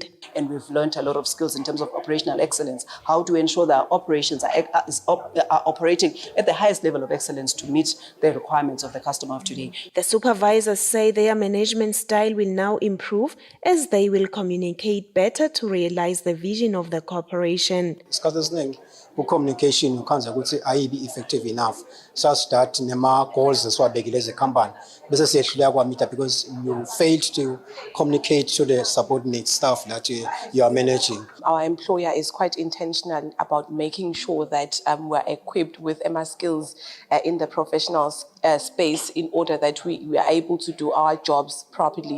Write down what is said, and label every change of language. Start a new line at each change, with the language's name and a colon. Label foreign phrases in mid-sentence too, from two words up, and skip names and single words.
English: And we've learned a lot of skills in terms of operational excellence, how to ensure that our operations are operating at the highest level of excellence to meet the requirements of the customer of today. The supervisors say their management style will now improve as they will communicate better to realize the vision of the corporation. Communication
Zulu: ukhanza ukuthi ayibi
English: effective enough such that
Zulu: nema goals esiwabekile
English: as a company
Zulu: bese siyehluleka kwamitha
English: because you failed to communicate to the subordinate staff that you are managing. Our employer is quite intentional about making sure that we're equipped with skills in the professional space in order that we are able to do our jobs properly.